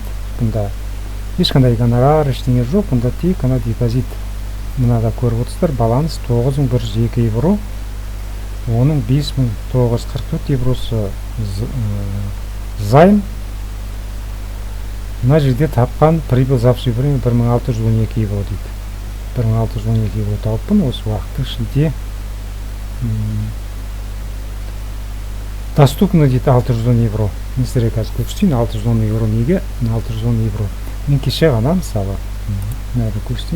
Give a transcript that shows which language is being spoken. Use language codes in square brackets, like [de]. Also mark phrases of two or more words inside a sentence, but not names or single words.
[kk] Бұнда ешқандай гонорар, ештеңе жоқ. Бұнда тек қана депозит. Мынада көріп отырсыздар, баланс 9102 евро. Оның 5944 евросы займ. Мына жерде тапқан прибыл [ru] за все время [kk] 1612 евро дейді. 1612 евро тауыппын осы уақыттың ішінде. Доступно дейді 610 евро. Мен сіздерге қазір көрсетейін, 610 евро неге? 610 евро. Мен кеше ғана мысалы, мынаны көрсетейін.